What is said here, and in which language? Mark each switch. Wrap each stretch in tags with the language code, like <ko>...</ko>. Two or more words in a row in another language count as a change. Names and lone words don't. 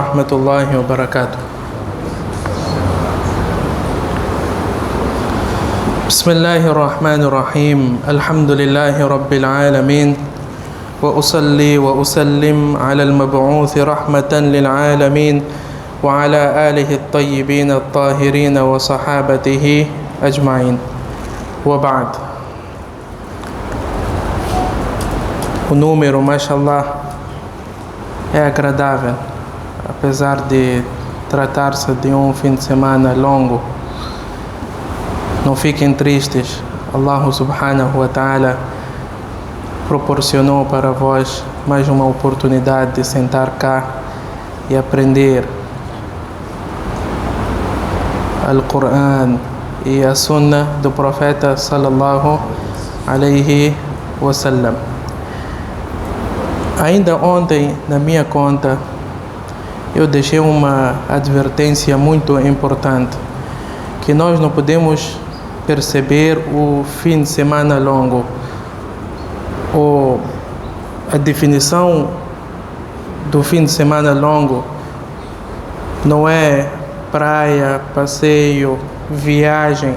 <ar>ورحمة الله وبركاته. بسم الله الرحمن الرحيم. الحمد لله رب العالمين، وأصلي وأسلم على المبعوث رحمة للعالمين وعلى آله الطيبين الطاهرين وصحابته أجمعين. وبعد.</ar> <pt>O número, mashallah, é agradável, apesar de tratar-se de um fim de semana longo. Não fiquem tristes,</pt> <ar>الله سبحانه وتعالى</ar> <pt>proporcionou para vós mais uma oportunidade de sentar cá e aprender Al-Quran e a Sunnah do Profeta</pt> <ar>صلى الله عليه وسلم.</ar> <pt>Ainda ontem, na minha conta, eu deixei uma advertência muito importante, que nós não podemos perceber o fim de semana longo, ou a definição do fim de semana longo não é praia, passeio, viagem.</pt>